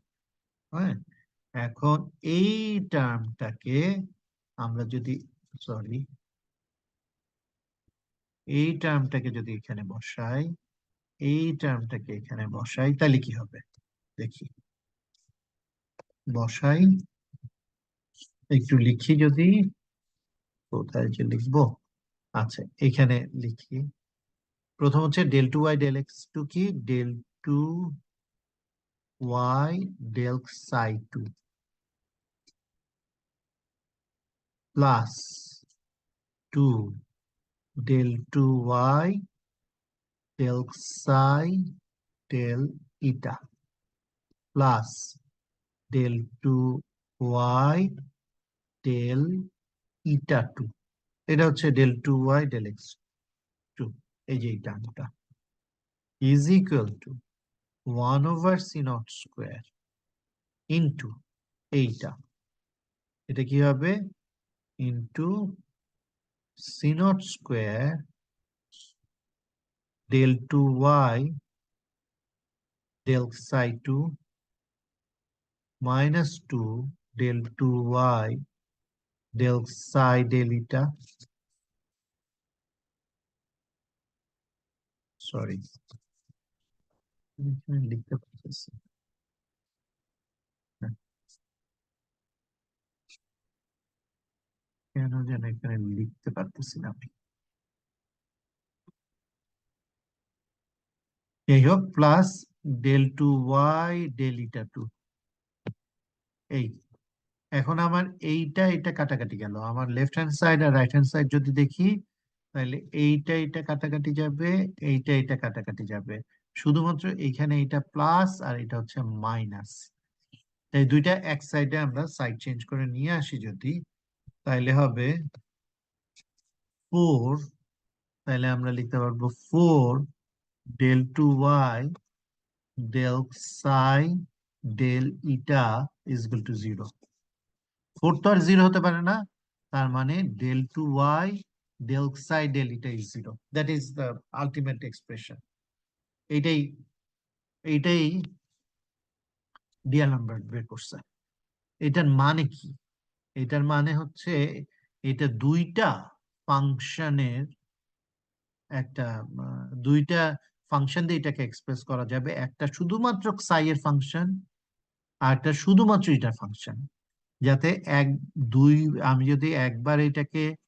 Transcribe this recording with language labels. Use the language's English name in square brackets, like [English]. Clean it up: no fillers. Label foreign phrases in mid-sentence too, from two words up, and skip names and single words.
[Bangla] হ্যাঁ, এখন এই টার্মটাকে আমরা যদি, সরি, এই টার্মটাকে যদি এখানে বসাই, এই টার্মটাকে এখানে বসাই, তাহলে কি হবে দেখি, বসাই, একটু লিখি যদি, কোথায় যে লিখবো, আচ্ছা এখানে লিখি। প্রথম হচ্ছে [English] del two y del x two কি, del two y del psi two plus two del 2y del psi del eta প্লাস del 2y del ইটা 2, [Bangla] এটা হচ্ছে [English] del 2y del x2, [Bangla] এই যে এই টার্মটা [English] is equal to 1 over c naught square into [Bangla] এইটা, এটা কি হবে [English] into c naught square del 2y del psi 2 minus 2 del 2y del psi del eta, [Bangla] সরি লিখতে পারতেছি না, কেন যেন এখানে লিখতে পারতেছি না আমি, যাই হোক প্লাস [English] del 2y del eta 2, [Bangla] এই এখন আমার এইটা এটা কাটাকাটি গেল, আমার [English] left hand side [Bangla] আর [English] right hand side [Bangla] যদি দেখি তাহলে এইটা এটা কাটাকাটি যাবে, এইটা এটা কাটাকাটি যাবে, শুধুমাত্র এইখানে এটা প্লাস আর এটা হচ্ছে মাইনাস, তাই দুইটা এক সাইডে আমরা [English] side change [Bangla] করে নিয়ে আসি যদি, তাহলে হবে 4, তাহলে আমরা লিখতে পারবো 4 [English] del 2y del psi del eta is equal to 0। [Bangla] 4 তো আর 0 হতে পারে না, তার মানে [English] del 2y del psi del eta is 0, that is the ultimate expression। [Bangla] এইটাই এইটাই ডিয়ালএমবার্ট বের করছে। এটার মানে কি? এটার মানে হচ্ছে এটা দুইটা ফাংশনের একটা দুইটা ফাংশন দিয়ে এটাকে এক্সপ্রেস করা যাবে, একটা শুধুমাত্র সাই এর ফাংশন আর একটা শুধুমাত্র এটার ফাংশন, যাতে এক দুই আমি যদি একবার এটাকে